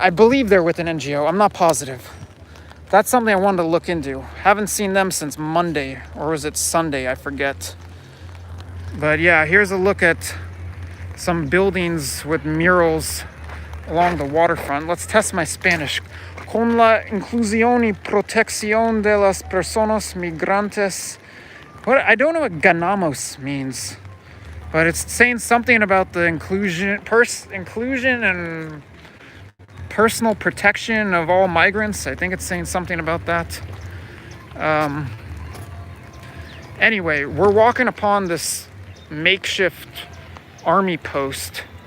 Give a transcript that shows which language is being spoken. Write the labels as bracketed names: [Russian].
[English] I believe they're with an NGO. I'm not positive. That's something I wanted to look into. Haven't seen them since Monday, or was it Sunday? I forget. But yeah, here's a look at some buildings with murals along the waterfront. Let's test my Spanish. [Spanish] Con la inclusión y protección de las personas migrantes. [English] I don't know what ganamos means, but it's saying something about the inclusion and personal protection of all migrants. I think it's saying something about that. Anyway, we're walking upon this makeshift army post.